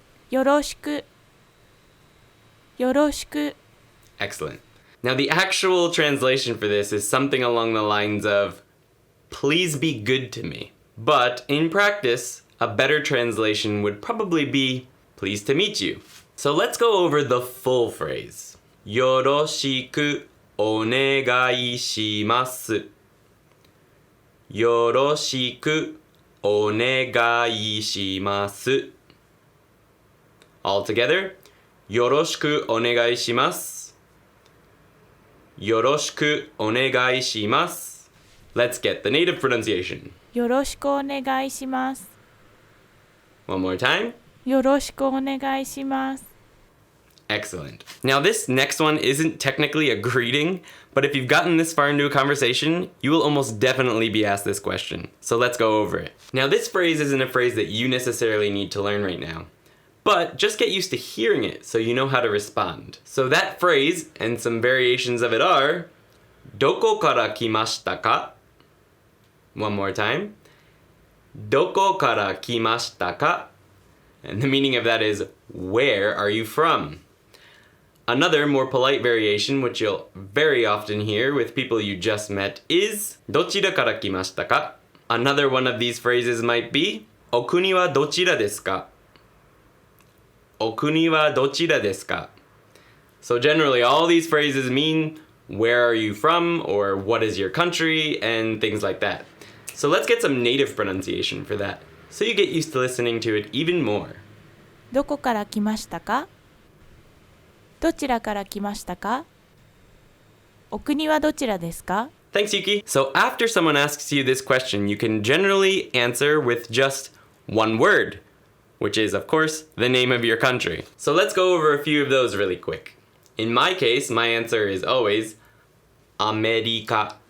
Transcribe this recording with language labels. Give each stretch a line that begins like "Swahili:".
Japanese: よろしくよろしく
English: Excellent. Now the actual translation for this is something along the lines of, please be good to me. But in practice, a better translation would probably be, pleased to meet you. So let's go over the full phrase.
Japanese: よろしくお願いします。よろしくお願いします。 All together, よろしくお願いします。よろしくお願いします。
English: Let's get the native pronunciation.
Japanese: よろしくお願いします。
English: One more time.
Japanese: よろしくお願いします。
English: Excellent. Now this next one isn't technically a greeting, but if you've gotten this far into a conversation, you will almost definitely be asked this question. So let's go over it. Now this phrase isn't a phrase that you necessarily need to learn right now, but just get used to hearing it so you know how to respond. So that phrase and some variations of it are,
Japanese: どこから来ましたか?
English: One more time.
Japanese: どこから来ましたか?
English: And the meaning of that is, where are you from? Another more polite variation, which you'll very often hear with people you just met, is
Japanese: どちらから来ましたか?
English: Another one of these phrases might be
Japanese: お国はどちらですか? お国はどちらですか?
English: So generally all these phrases mean where are you from or what is your country and things like that. So let's get some native pronunciation for that, so you get used to listening to it even more.
Japanese: どこから来ましたか？どちらから来ましたか？お国はどちらですか？
English: Thanks, Yuki. So after someone asks you this question, you can generally answer with just one word, which is, of course, the name of your country. So let's go over a few of those really quick. In my case, my answer is always America.